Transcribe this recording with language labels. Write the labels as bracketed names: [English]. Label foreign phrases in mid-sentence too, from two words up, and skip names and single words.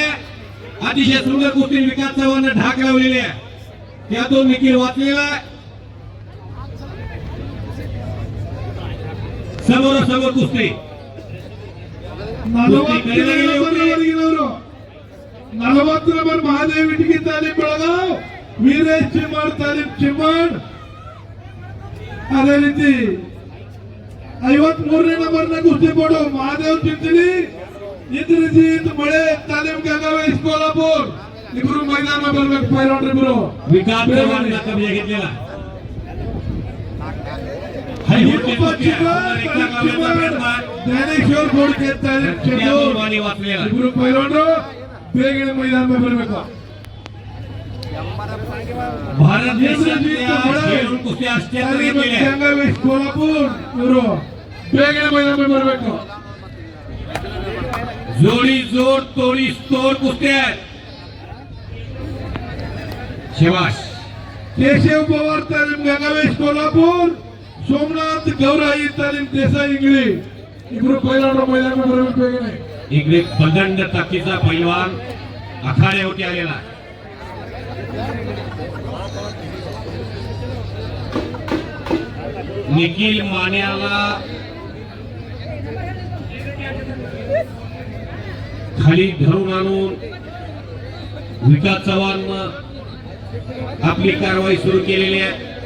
[Marathi] अतिशय सुंदर कुस्ती विकास चव्हाण ढाक लावलेली आहे. त्यातून निखिल वाचलेला आहे. समोरासमोर कुस्ती 40 नंबर महादेव इटकी तालीम बेळगाव ವೀರೇಶ್ ಚಿಮ್ಮಡ್ ತಾಲೀಮ್ ಚಿಮ್ಮಡ್. [Kannada] ಅದೇ ರೀತಿ 53ನೇ ನಂಬರ್ನ ಕುಸ್ತಿಪಟು ಮಹಾದೇವ್ ಚಿಂಚಲಿ ಇಂದ್ರಜಿತ್ ಮಳೆ ತಾಲೀಮ್ ಗಂಗಾವೇಶ್ ಕೋಲ್ಹಾಪುರ್ ಇಬ್ರು ಮೈದಾನ ಬರ್ಬೇಕು. ಪೈಲವಾನ್ರು ಇಬ್ರು [Marathi] विकास चव्हाण कब्जा घेतलेला [Kannada] ज्ञानेश्वर घोडके ಇಬ್ರು ಪೈಲವಾನ್ರು ಬೇಗನೆ ಮೈದಾನ ಬರ್ಬೇಕು. [Marathi] भारत देशातल्या खेळून कुस्त्या [Kannada] गंगावेश कोल्हापूर ಇವರು ಬೇಗನೆ ಮೈದಾನ ಬರಬೇಕು. [Marathi] जोडी जोड तोडी तोड कुस्त्या शिवाश [Kannada] केशव पवार तालीम गंगावेश कोल्हापूर, सोमनाथ गौराई तालीम देसाई इंगळी इब्ರು ಪೈಲವಾನರು ಮೈದಾನ ಬರಬೇಕು ಬೇಗನೆ. [Marathi] इकडे प्रचंड ताकदीचा पैलवान आखाड्यावरती आलेला. निखिल मान्याला खाली धरून आणून विकास चव्हाण आपली कारवाई सुरू केलेली आहे.